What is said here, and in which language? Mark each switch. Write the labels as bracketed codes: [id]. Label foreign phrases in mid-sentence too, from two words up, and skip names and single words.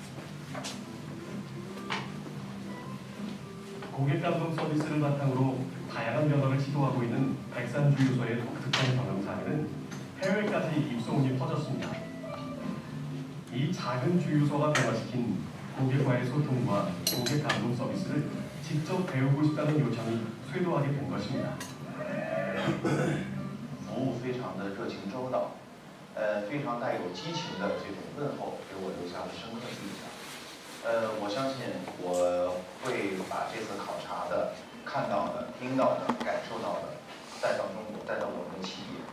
[ko] 고객 감동 서비스를 바탕으로 다양한 변화를 시도하고 있는 백산주유소의 독특한 경영 사례는 해외까지 입소문이 퍼졌습니다. 이 작은 주유소가 변화시킨 고객과의 소통과 고객 감동 서비스를 직접 배우고 싶다는 요청이 쇄도하게 된 것입니다. [zh] 服务非常的热情周到，非常带有激情的这种问候，给我留下了深刻的印象。我相信我会把这次考察的、看到的、听到的、感受到的带到中国，带到我们的企业。